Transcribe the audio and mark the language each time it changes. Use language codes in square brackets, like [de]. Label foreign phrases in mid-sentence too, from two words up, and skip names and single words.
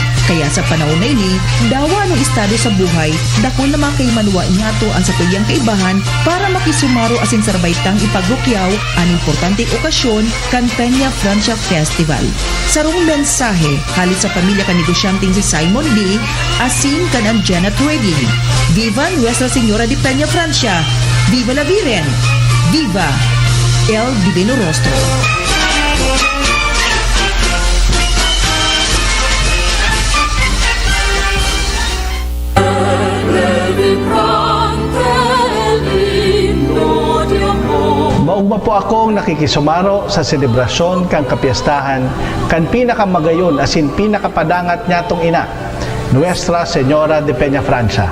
[bik] Kaya sa panahon na ini, dawa ng estado sa buhay, dako na makaimanwa niyato ang satuyang kaibahan para makisumaro asin sarbaitang ipagrukyaw ang importanteng okasyon kan Peña Francia Festival. Sarong mensahe, halit sa pamilya kan negosyanteng si Simon D. asin kan ang Janet Wedding. [es] Viva Nuestra Señora de Peña Francia! Viva la Virgen! Viva El Divino Rostro! [bik] Maugma po akong nakikisumaro sa selebrasyon kang kapiyastahan kan pinakamagayon asin pinakapadangat nyatong ina, Nuestra Señora de Peña Francia.